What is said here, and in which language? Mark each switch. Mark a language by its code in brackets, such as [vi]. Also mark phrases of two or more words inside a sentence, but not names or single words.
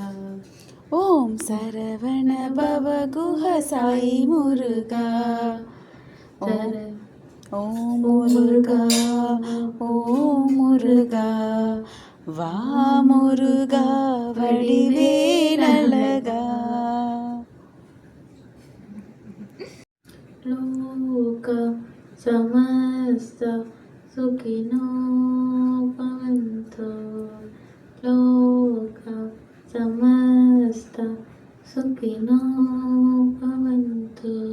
[ta] ஓம் சரவண பவ குஹ சாய் முருகா ஓம் முருகா ஓம் முருகா வா முருகா வடிவேல் அழகா [sa] लोक समस्त सुखिनो भवन्तु लोक समस्त सुखिनो भवन्तु